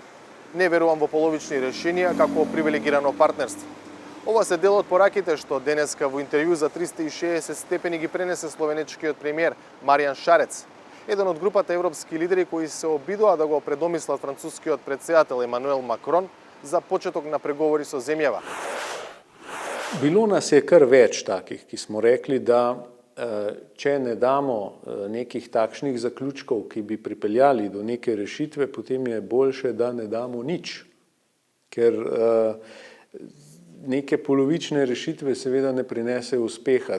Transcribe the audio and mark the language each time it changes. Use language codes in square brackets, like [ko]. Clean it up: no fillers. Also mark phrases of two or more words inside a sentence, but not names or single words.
[mk] Не верувам во половични решенија како привилегирано партнерство. Ова се дел од пораките што денеска во интервју за 360 степени ги пренесе словенечкиот премиер Маријан Шарец, еден од групата европски лидери кои се обидоа да го предомислат францускиот претседател Емануел Макрон за почеток на преговори со земјава. [sl] Bilo nas je kar več takih, ki smo rekli, da če ne damo nekih takšnih zaključkov, ki bi pripeljali do neke rešitve, potem je boljše, da ne damo nič. Ker neke polovične rešitve seveda ne prinese uspeha.